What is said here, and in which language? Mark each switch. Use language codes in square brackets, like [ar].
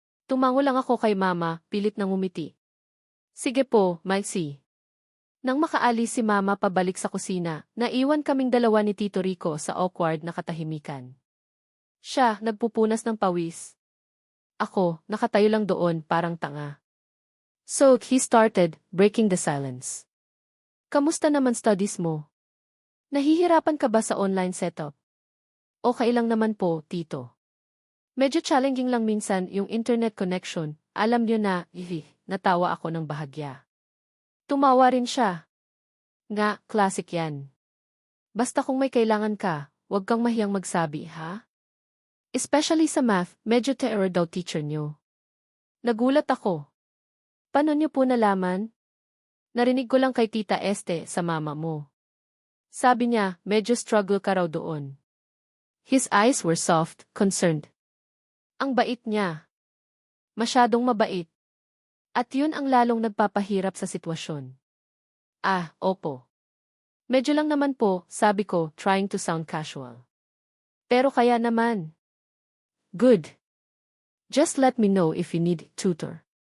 [tl] Tumango lang ako kay mama, pilit na ngumiti. Sige po, Maxie. Nang makaalis si mama pabalik sa kusina, naiwan kaming dalawa ni Tito Rico sa awkward na katahimikan. Siya, nagpupunas ng pawis. Ako, nakatayo lang doon, parang tanga. [en] So, he started, breaking the silence. [tl] Kamusta naman studies mo? Nahihirapan ka ba sa online setup? Okay lang naman po, tito. Medyo challenging lang minsan yung internet connection, alam niyo na, natawa ako ng bahagya. Tumawa rin siya. Nga, classic yan. Basta kung may kailangan ka, huwag kang mahiyang magsabi, ha? Especially sa math, medyo terror daw teacher niyo. Nagulat ako. Paano niyo po nalaman? Narinig ko lang kay Tita Este sa mama mo. Sabi niya, medyo struggle ka raw doon. [en] His eyes were soft, concerned. [tl] Ang bait niya. Masyadong mabait. At yun ang lalong nagpapahirap sa sitwasyon. Ah, opo. Medyo lang naman po, sabi ko, [en] trying to sound casual. [tl] Pero kaya naman. [en] Good. Just let me know if you need tutor.